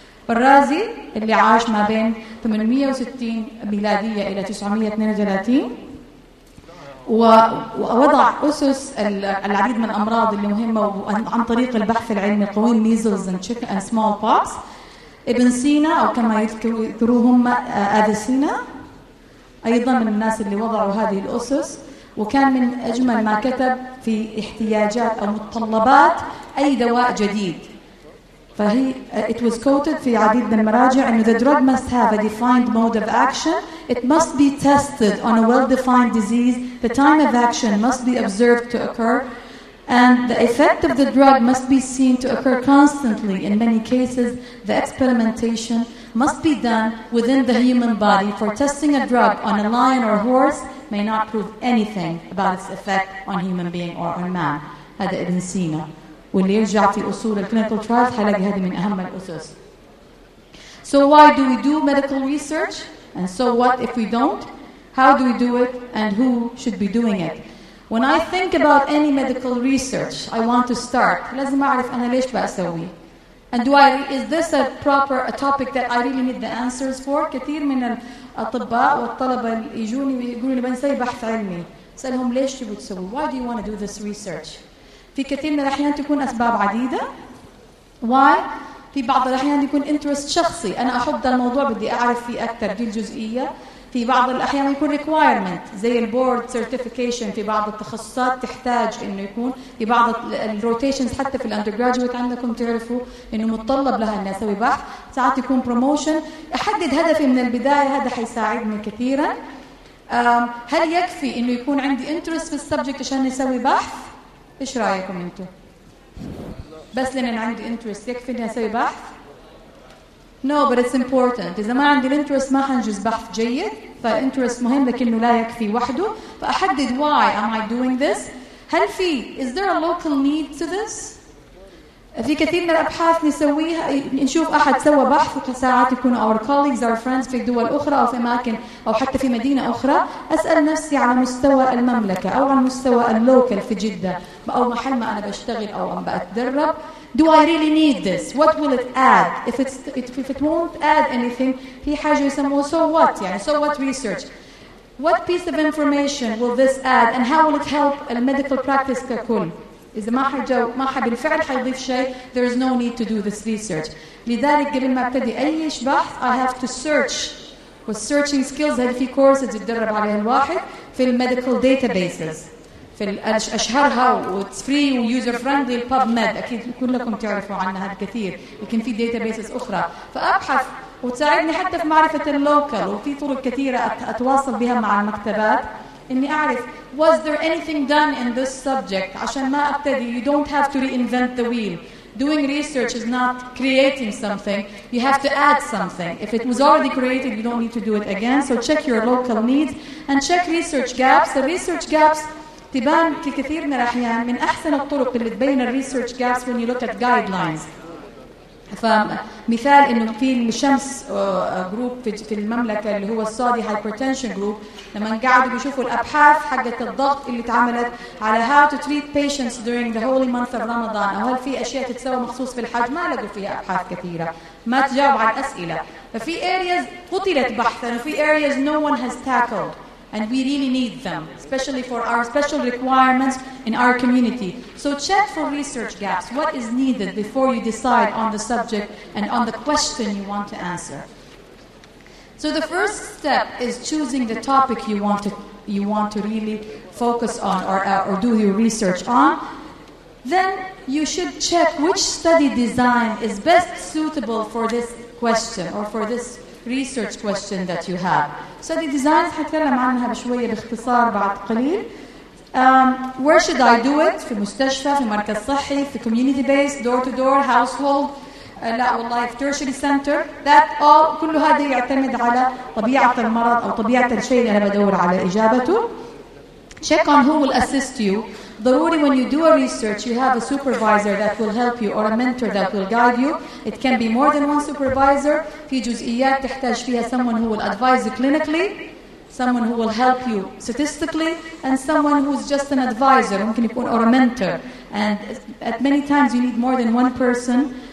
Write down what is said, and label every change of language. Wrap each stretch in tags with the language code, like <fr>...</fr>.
<ar>الرازي اللي عاش ما بين 860 ميلادية إلى 932 ووضع أسس العديد من الأمراض المهمة عن طريق البحث العلمي القويم ميزلز</ar> <en>and chicken and smallpox.</en> <ar>ابن سينا أو كما يذكروهم أفيسينا أيضا من الناس اللي وضعوا هذه الأسس، وكان من أجمل ما كتب في احتياجات أو متطلبات أي دواء جديد. فهي</ar> <en>it was quoted</en> <ar>في عديد من المراجع أنه</ar> <en>the drug must have a defined mode of action. It must be tested on a well-defined disease. The time of action must be observed to occur. And the effect of the drug must be seen to occur constantly. In many cases, the experimentation must be done within the human body. For testing a drug on a lion or a horse may not prove anything about its effect on human being or on man.</en> <ar>هذا ابن سينا. واللي يرجع في أصول الكلينيكال ترايلز حلقة هذه من أهم الأسس.</ar> <en>So why do we do medical research? And so what if we don't? How do we do it? And who should be doing it? When I think about any medical research I want to start,</en> <ar>لازم أعرف أنا ليش بأسوي.</ar> <en>And do I, is this a proper a topic that I really need the answers for?</en> <ar>كثير من الأطباء والطلبة يجوني ويقولون بنسوي بحث علمي. سألهم ليش تبغوا تسوي؟</ar> <en>Why do you want to do this research?</en> <ar>في كثير من الأحيان تكون أسباب عديدة.</ar> <en>Why?</en> <ar>في بعض الأحيان يكون interest شخصي، أنا أحب ده الموضوع بدي أعرف فيه أكثر، دي الجزئية. في بعض الأحيان يكون requirement زي البورد certification في بعض التخصصات تحتاج إنه يكون، في بعض الروتيشنز حتى في الأندرجراجويت عندكم تعرفوا إنه متطلب لها إني أسوي بحث، ساعات يكون promotion. أحدد هدفي من البداية، هذا حيساعدني كثيرا. هل يكفي إنه يكون عندي interest في السبجكت عشان نسوي بحث؟ إيش رأيكم أنتم؟ بس لأن عندي interest يكفي إني أسوي بحث؟</ar> <en>No, but it's important.</en> <ar>إذا ما عندي الانترست ما حنجز بحث جيد. فالانترست مهم لكنه لا يكفي وحده. فأحدد</ar> <en>why am I doing this.</en> <ar>هل في</ar> <en>is there a local need to this?</en> <ar>في كثير من الأبحاث نسويها نشوف أحد سوى بحث في ساعات يكون</ar> <en>our colleagues, our friends</en> <ar>في دول أخرى أو في أماكن أو حتى في مدينة أخرى. أسأل نفسي على مستوى المملكة أو على مستوى اللوكل في جدة أو محل ما أنا بشتغل أو أم بأتدرب.</ar> <en>Do I really need this? What will it add? If it won't add anything,</en> <ar>في حاجة يسموه</ar> <en>so what?</en> <ar>يعني</ar> <en>so what research? What piece of information will this add? And how will it help a medical practice ككل?</en> <ar>إذا ما حجوا ما حب الفعل حيضيف شيء.</ar> <en>There is no need to do this research.</en> <ar>لذلك قبل ما أبتدي أي بحث</ar> <en>I have to search. With searching skills</en> <ar>هذه في كورس تدرب عليها الواحد في medical databases. في الأشهرها</ar> <en>it's free user friendly</en> <ar>PubMed أكيد كلكم تعرفوا عنها الكثير، لكن في databases أخرى فأبحث وتساعدني حتى في معرفة اللوكل. وفي طرق كثيرة أتواصل بها مع المكتبات إني أعرف</ar> <en>was there anything done in this subject</en> <ar>عشان ما أبتدي.</ar> <en>You don't have to reinvent the wheel. Doing research is not creating something. You have to add something. If it was already created, you don't need to do it again. So check your local needs and check research gaps. The research gaps</en> <ar>تبان في كثير من الأحيان من أحسن الطرق اللي تبين الريسيرش جابس</ar> <en>when you look at guidelines.</en> <ar>فمثال إنه في الشمس جروب في المملكة اللي هو السعودي هايبرتنشن جروب، لما قعدوا بيشوفوا الأبحاث حقة الضغط اللي تعملت على</ar> <en>how to treat patients during the holy month of Ramadan،</en> <ar>أو هل في أشياء تتسوى مخصوص في الحج، ما لقوا فيها أبحاث كثيرة ما تجاوب على الأسئلة. ففي</ar> <en>areas</en> <ar>قتلت بحثا وفي</ar> <en>areas no one has tackled. And we really need them, especially for our special requirements in our community. So check for research gaps. What is needed before you decide on the subject and on the question you want to answer? So the first step is choosing the topic you want to really focus on or do your research on. Then you should check which study design is best suitable for this question or for this research question that you have. So the designs</en> <ar>حتكلم عنها بشوية باختصار بعد قليل.</ar> <en>Where should I do it?</en> <ar>في مستشفى، في مركز صحي، في</ar> <en>community based, door to door, household.</en> <ar>لا والله في tertiary center.</ar> <en>That all</en> <ar>كل هذا يعتمد على طبيعة المرض أو طبيعة الشيء اللي أنا بدور على إجابته.</ar> <en>Check on who will assist you.</en> <ar>ضروري</ar> <en>when you do a research you have a supervisor that will help you or a mentor that will guide you. It can be more than one supervisor.</en> <ar>في جزئيات تحتاج فيها</ar> <en>someone who will advise you clinically, someone who will help you statistically, and someone who is just an advisor</en> <ar>ممكن يكون</ar> <en>or a mentor. And at many times you need more than one person</en>